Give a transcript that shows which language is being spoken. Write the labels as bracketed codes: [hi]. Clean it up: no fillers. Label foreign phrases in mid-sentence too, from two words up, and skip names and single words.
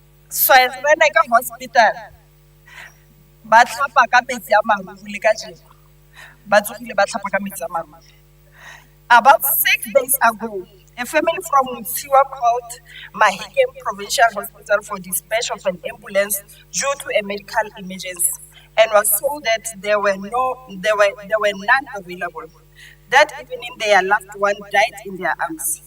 [tn] Schweizer Hospital, ba tlhapa ka metsi a maruru le kajeno. Ba tsogile ba tlhapa ka metsi a maruru. [en] About 6 days ago, a family from Mtsiwa called Mahikeng Provincial Hospital for dispatch of an ambulance due to a medical emergency and was told that there were none available. That evening, their loved one died in their arms.